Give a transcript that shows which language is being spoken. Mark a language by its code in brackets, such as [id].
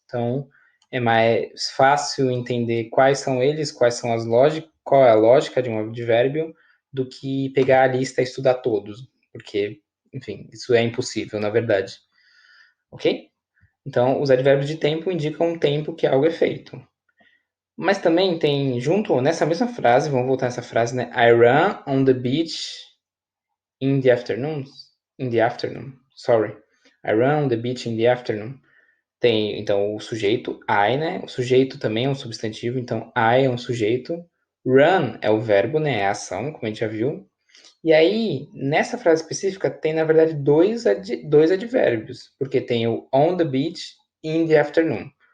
[pt] Então, é mais fácil entender quais são eles, qual é a lógica de um advérbio, do que pegar a lista e estudar todos, porque, enfim, isso é impossível, na verdade. Ok? Então, os advérbios de tempo indicam o tempo que algo é feito. Mas também tem, junto nessa mesma frase, vamos voltar nessa frase, né? [en] I run on the beach in the afternoon. In the afternoon, sorry. I run on the beach in the afternoon. [pt] Tem, então, o sujeito, I, né? O sujeito também é um substantivo, então I é um sujeito. Run é o verbo, né? É a ação, como a gente já viu. E aí, nessa frase específica, tem na verdade dois advérbios, porque tem o [en] on the beach in the afternoon.